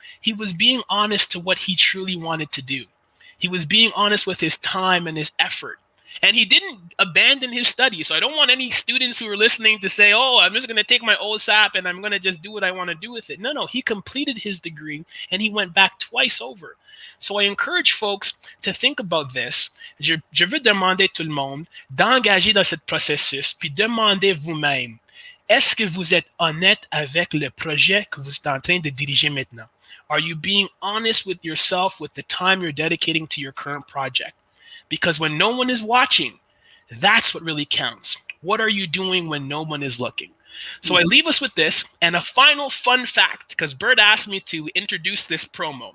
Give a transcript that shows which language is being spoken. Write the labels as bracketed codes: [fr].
[en] He was being honest to what he truly wanted to do. He was being honest with his time and his effort. And he didn't abandon his studies. So I don't want any students who are listening to say, oh, I'm just going to take my OSAP and I'm going to just do what I want to do with it. No, he completed his degree and he went back twice over. So I encourage folks to think about this. [fr] Je veux demander tout le monde d'engager dans ce processus, puis demandez vous-même, est-ce que vous êtes honnête avec le projet que vous êtes en train de diriger maintenant? [en] Are you being honest with yourself with the time you're dedicating to your current project? Because when no one is watching, that's what really counts. What are you doing when no one is looking? So I leave us with this and a final fun fact, because Bert asked me to introduce this promo.